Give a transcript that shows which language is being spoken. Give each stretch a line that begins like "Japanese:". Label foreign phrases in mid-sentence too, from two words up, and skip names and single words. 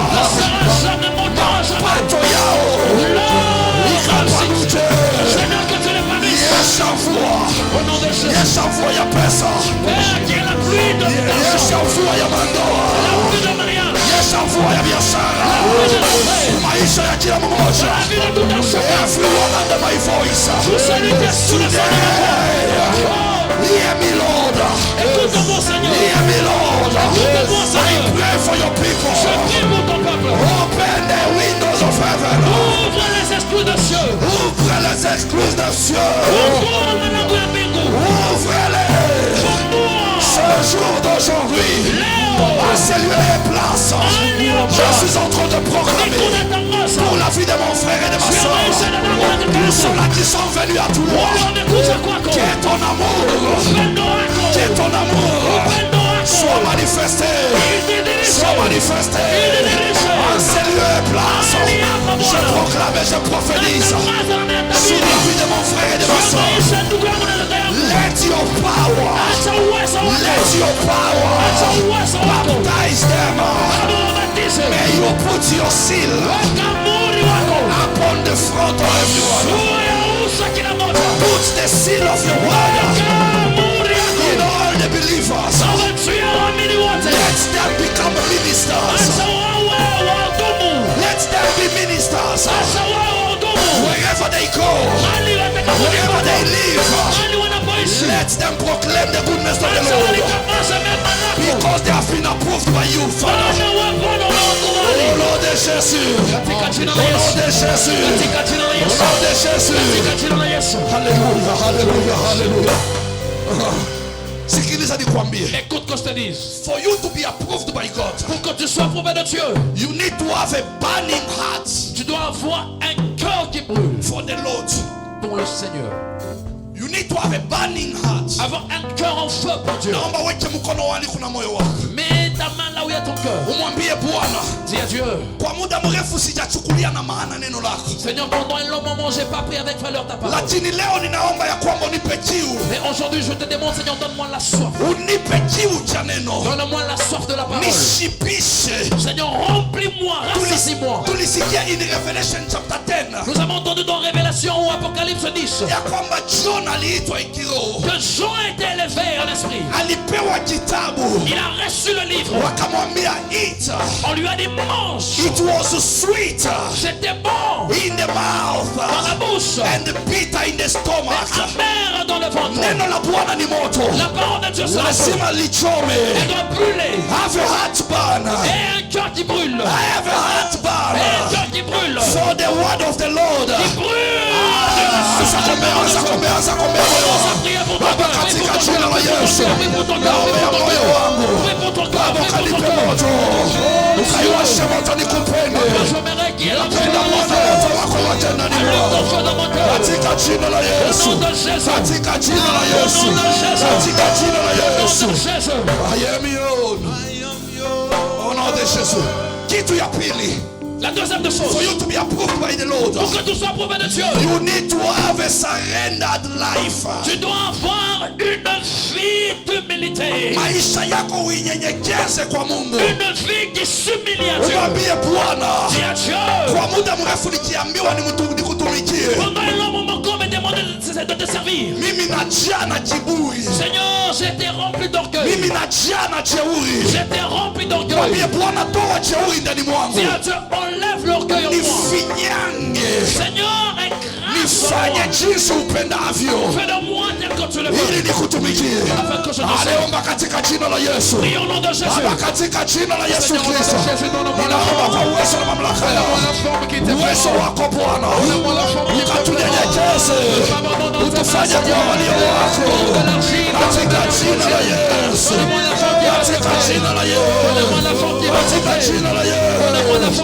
Swahili: Mapato yao ikapanuje. Yesha mvua ya pesa. Yesha mvua ya mandoa. Yesha mvua ya biashara. Maisha ya kila mmoja.
English: Everyone under my voice. Hear me, Lord. Hear me, Lord. I pray for your people. Open the windows of heaven.
French: Ouvre les exclus des cieux. Ouvrez-les. Ce jour d'aujourd'hui, à ces lieux et places, je suis en train de proclamer pour la vie de mon frère et de ma soeur, tous ceux-là qui sont venus à Toulouse, que ton amour soit manifesté. Soit manifesté en ces lieux et places. Je proclame et je prophétise sur la vie de mon frère et de ma soeur.
English: Let your power baptize them. May you put your seal upon the front of everyone. Put the seal of your word in all the believers. Let them become ministers. Let them be ministers. Wherever they go, wherever they live, let them proclaim the goodness of the Lord. Because they have been approved by you, Father.
French: Au nom de Jésus. Au nom de Jésus. Au nom de Jésus. Alléluia, alléluia, alléluia.
Swahili: Sikiliza nikwambie.
French: Écoute que je te dise.
English: For you to be approved by God,
French: pour que tu sois approuvé de Dieu,
English: you need to have a burning heart.
French: Tu dois avoir un cœur qui brûle
English: for the Lord.
French: Pour le Seigneur.
English: You You need to have a burning heart.
French: Avoir un cœur en feu pour Dieu.
Swahili: Naomba weke mkono wali kuna moyo wako.
French: Mets ta main là où il y a ton cœur.
Swahili: Umwambie Bwana,
French: dis à Dieu,
Swahili: kwa muda mrefu sijachukulia na maana neno lako.
French: Seigneur, pendant un long moment j'ai pas pris avec valeur ta parole.
Swahili: Lakini leo ninaomba ya kwamba unipe kiu.
French: Mais aujourd'hui je te demande, Seigneur, donne-moi la soif.
Swahili: Unipe kiu cha neno.
French: Donne-moi la soif de la parole.
Swahili: Nishipishe.
French: Seigneur, remplis-moi, rassasie-moi.
Swahili: Tulisikia
English: in Revelation chapter 10.
French: Nous avons entendu dans Révélation ou Apocalypse 10
Swahili: ya kwamba John aliitwa ikiroho.
French: que Jean était élevé en esprit.
Swahili: Alipewa kitabu.
French: Il a reçu le livre.
Swahili: Wakamwambia eat.
French: On lui a dit mange.
English: It was sweet.
French: C'était bon
English: In the mouth.
French: dans la bouche.
English: And bitter in the stomach.
French: Amer dans le ventre.
Swahili: Neno la Bwana ni moto.
French: La parole de Dieu sera
Swahili: Lazima lichome.
French: Elle doit brûler.
English: Have a heartburn.
French: Et un cœur qui brûle.
English: I have a heartburn.
French: Et un cœur qui brûle.
English: For the word of the Lord.
French: Qui brûle.
Swahili: Anza kuombea Baba katika jina la Yesu. Naombea moyo wangu. Baba kanipe moto. Ukaiwashe moto nikupende. Napenda moto wako waje ndani mwangu. Katika jina la Yesu. Katika jina la Yesu. Katika jina la Yesu.
English: I am your.
French: Au nom de Jésus.
Swahili: Kitu ya pili.
French: La deuxième des choses,
English: for you to be approved by the Lord,
French: pour que tu sois approuvé de Dieu,
English: you need to have a surrendered life.
French: Tu dois avoir une vie d'humilité.
Swahili: Maisha yako uinyenyekeze kwa Mungu.
French: Une vie qui s'humilie à Dieu.
Swahili: Mwambie Bwana,
French: dis à Dieu,
Swahili: kwa muda mrefu nikiambiwa nikutumikie,
French: pendant un long moment qu'on me demande de te servir,
Swahili: mimi najaa na kiburi.
French: Seigneur, j'étais rempli d'orgueil.
Swahili: Mimi najaa na jeuri.
French: J'étais rempli d'orgueil.
Swahili: Mwambie Bwana, toa jeuri ndani mwangu.
French: dis à Dieu, enlève l'orgueil en moi.
Swahili: Nifinyange.
French: Seigneur,
Swahili: nifanye jinsi upendavyo,
French: fais de moi tel que tu le veux,
Swahili: ili nikutumikie.
French: afin que je te serve.
Swahili: Aliomba katika jina la Yesu.
French: Prie au nom de Jésus.
Swahili: Baba, katika jina la Yesu Kristo, ninaomba kwa uwezo na mamlaka yako, uwezo wako Bwana, ukatunyenyekeze, utufanye kuwa walio wako, katika jina la Yesu, katika jina la Yesu, katika jina la Yesu.